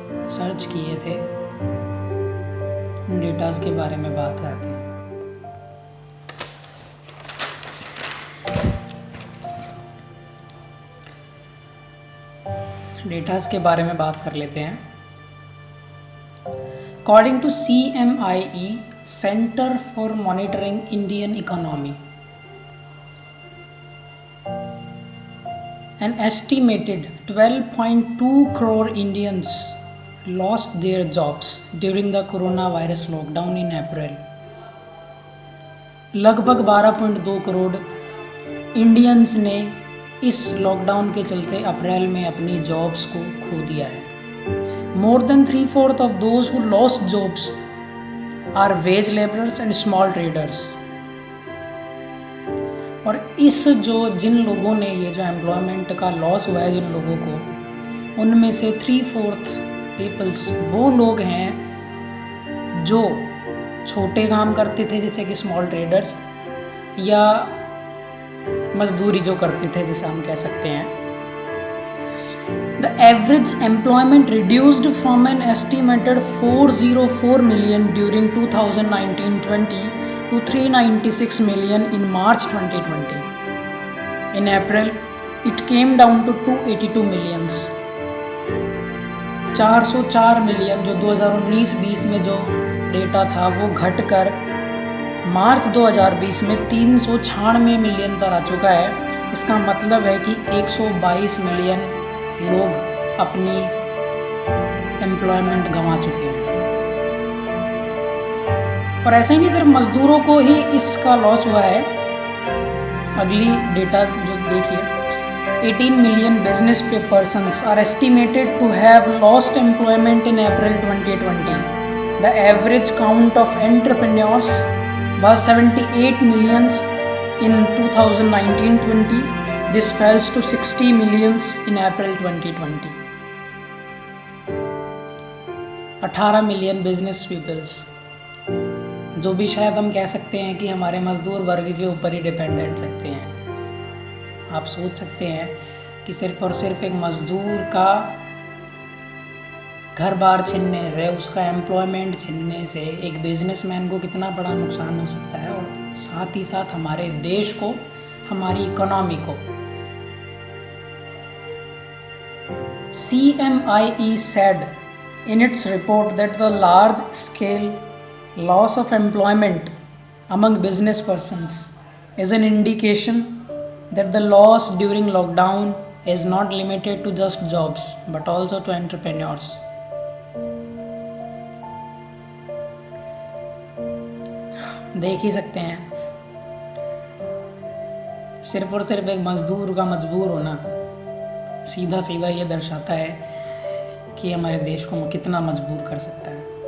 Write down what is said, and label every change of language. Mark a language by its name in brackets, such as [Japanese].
[Hindi] Search किए थे, उन डेटास के बारे में बात करते हैं। डेटास के बारे में बात कर लेते हैं। [English] According to CMIE, Centre for Monitoring Indian Economy, an estimated 12.2 crore Indians lost their jobs during the coronavirus lockdown in April. [Hindi] लगभग 12.2 करोड़ इंडियंस ने इस लॉकडाउन के चलते अप्रैल में अपनी जॉब्स को खो दिया है। [English] More than 3/4 of those who lost jobs are wage laborers and small traders. [Hindi] और इस जिन लोगों ने ये जो एम्प्लॉयमेंट का लॉस हुआ है जिन लोगों को, उनमें से 3/4 पीपल्स वो लोग हैं जो छोटे काम करते थे, जैसे कि स्मॉल ट्रेडर्स, या मजदूरी जो करते थे, जैसे हम कह सकते हैं। [English] The average employment reduced from an estimated 404 million during 2019-20 to 396 million in March 2020. In April, it came down to 282 millions. [Hindi] 404 million जो 2019-20 में जो डेटा था वो घटकर मार्च 2020 में 396 मिलियन पर आ चुका है। इसका मतलब है कि 122 मिलियन लोग अपनी एम्प्लॉयमेंट गंवा चुके हैं। और ऐसे ही नहीं सिर्फ मजदूरों को ही इसका लॉस हुआ है। अगली डेटा जो देखिए, [English] 18 million business persons are estimated to have lost employment in April 2020. The average count of entrepreneurs was 78 millions in 2019-20. This falls to 60 millions in April 2020. [Hindi] 18 million business peoples, जो भी शायद हम कह सकते हैं कि हमारे मजदूर वर्ग के ऊपर ही डिपेंडेंट रहते हैं। आप सोच सकते हैं कि सिर्फ और सिर्फ एक मजदूर का घर बार छीनने से, उसका एम्प्लॉयमेंट छीनने से एक बिजनेसमैन को कितना बड़ा नुकसान हो सकता है, और साथ ही साथ हमारे देश को, हमारी इकोनॉमी को। [English] CMIE said in its report that the large scale loss of employment among business persons is an indication that the loss during lockdown is not limited to just jobs but also to entrepreneurs. [Hindi] देख ही सकते हैं, सिर्फ और सिर्फ एक मजदूर का मजबूर होना सीधा सीधा ये दर्शाता है कि हमारे देश को कितना मजबूर कर सकता है।